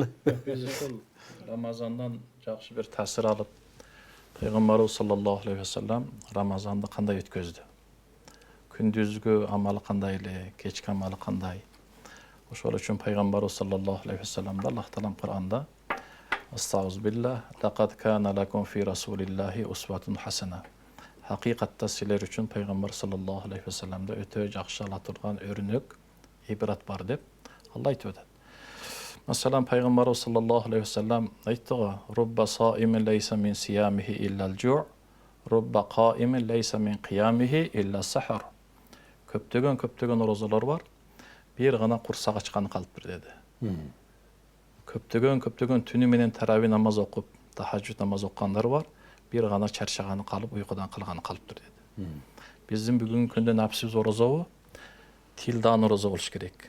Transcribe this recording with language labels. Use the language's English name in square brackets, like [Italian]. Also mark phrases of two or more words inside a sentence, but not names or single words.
[Kyrgyz] Биз ушул Рамазандан жакшы бир таасир алып, Пайгамбарыбыз [Arabic] صلى الله عليه وسلم [Kyrgyz] Рамазанды кандай өткөздү? Күндүзгү амалы кандай эле, кечки амалы кандай? Ошол үчүн Пайгамбарыбыз [Arabic] صلى الله عليه وسلم [Kyrgyz] Аллах таалам Кур'анда Астагфируллах, [Arabic] لقد كان لكم في رسول الله أسوة حسنة. [Kyrgyz] Хакыйкатта силер үчүн Пайгамбар [Arabic] صلى الله عليه وسلم [Kyrgyz] өтө жакшы ала турган өрнөк, ибрат бар деп Алла айтып атат. Маселен Пайгамбарыбыз [Arabic] صلى الله عليه وسلم [Kyrgyz] айтты го: [Arabic] "رب صائم ليس من صيامه إلا الجوع رب قائم ليس من قيامه إلا السهر." [Kyrgyz] Көптөгөн орозолор бар. Бир гана курсак ачканы калыптыр деди. Көптөгөн түнү менен тарави намаз окуп, тахажжуд намаз оккандар бар. Бир гана чарчаганы калып, уйкудан калганы калыптыр деди. Биздин бүгүнкү күндө напсибиз орозобу? Тилдан орозо болуш керек.